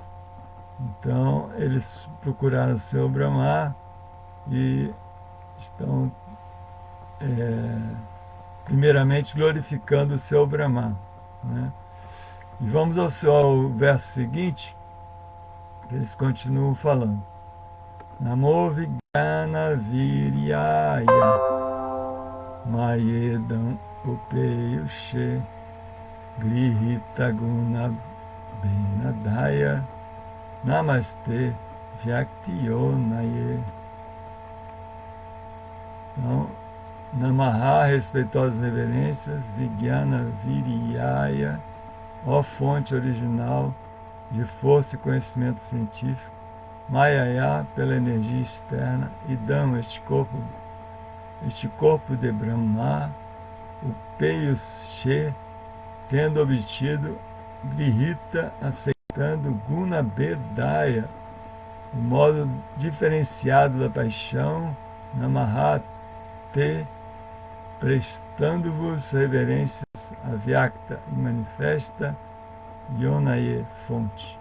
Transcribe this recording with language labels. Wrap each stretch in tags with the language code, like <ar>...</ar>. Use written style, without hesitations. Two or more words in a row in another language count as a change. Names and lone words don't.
<pt>Então eles procuraram o Senhor Brahma e estão primeiramente glorificando o Senhor Brahma, né? E vamos ao verso seguinte, que eles continuam falando.</pt> <sa>Namo Vijnana Viryaya Mayedam Upeyushe Grihita Guna Benadaya Namaste Vyaktiyonaye.</sa> <pt>Então, Namaha, respeitosas reverências,</pt> <sa>Vijnana Viryaya,</sa> <pt>ó fonte original de força e conhecimento científico, Mayaya, pela energia externa, e Dhamma, este corpo de Brahma, o Peyushe, tendo obtido, Grihita, aceitando,</pt> <sa>Guna Bedaya,</sa> <pt>o modo diferenciado da paixão, Namaha, prestando-vos reverências, Avyakta, e manifesta, Yonaye, fonte.</pt>